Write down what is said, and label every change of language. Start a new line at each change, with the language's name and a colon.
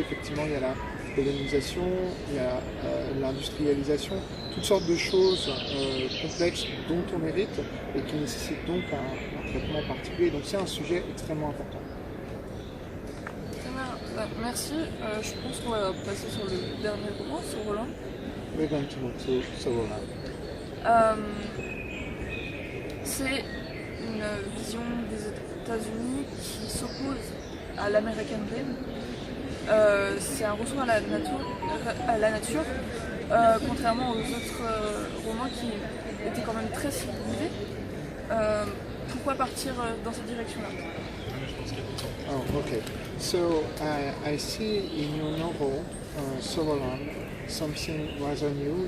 French: Effectivement, il y a la colonisation, il y a l'industrialisation, toutes sortes de choses complexes dont on hérite et qui nécessitent donc un traitement particulier. Donc c'est un sujet extrêmement important. Merci. Je pense qu'on va passer sur le dernier roman, sur Roland.
English: We're going to move to Soroland.
French: C'est une vision des États-Unis qui s'oppose à l'American Dream. C'est un retour à la nature, contrairement aux autres romans qui étaient quand même très civilisés. Pourquoi partir dans cette direction-là?
English: Oh, okay. So I see in your novel, Soroland, something rather new.